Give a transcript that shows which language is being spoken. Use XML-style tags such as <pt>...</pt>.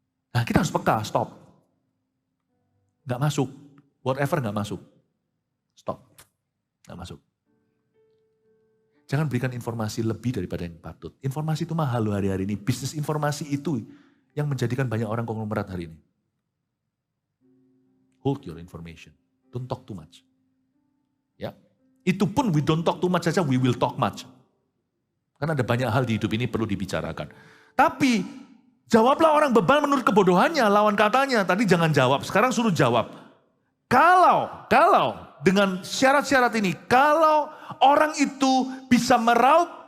<id>Nah kita harus peka, stop. Nggak masuk. Whatever nggak masuk, stop, nggak masuk. Jangan berikan informasi lebih daripada yang patut. Informasi itu mahal loh hari-hari ini. Bisnis informasi itu yang menjadikan banyak orang konglomerat hari ini.</id> <en>Hold your information, don't talk too much.</en> <id>Ya, itu pun</id> <en>we don't talk too much</en> <id>saja,</id> <en>we will talk much.</en> <id>Karena ada banyak hal di hidup ini perlu dibicarakan. Tapi jawablah orang bebal menurut kebodohannya, lawan katanya. Tadi jangan jawab, sekarang suruh jawab. Kalau dengan syarat-syarat ini, kalau orang itu bisa meraup</id>